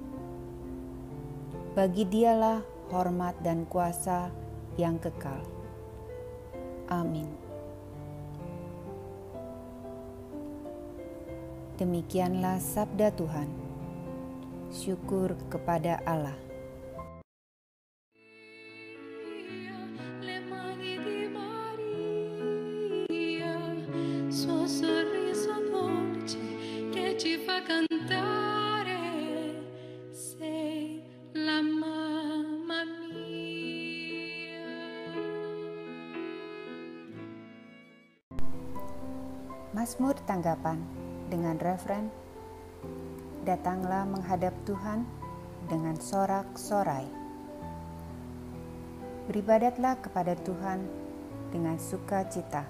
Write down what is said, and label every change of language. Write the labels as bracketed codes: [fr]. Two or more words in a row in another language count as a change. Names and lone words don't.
[id] Bagi Dialah hormat dan kuasa yang kekal. Amin. Demikianlah sabda Tuhan. Syukur kepada Allah. [it] Le mani di Maria, suo sorriso dolce che ci fa cantare, sei la mamma mia. [id] Mazmur tanggapan dengan refren, datanglah menghadap Tuhan dengan sorak-sorai. Beribadatlah kepada Tuhan dengan sukacita.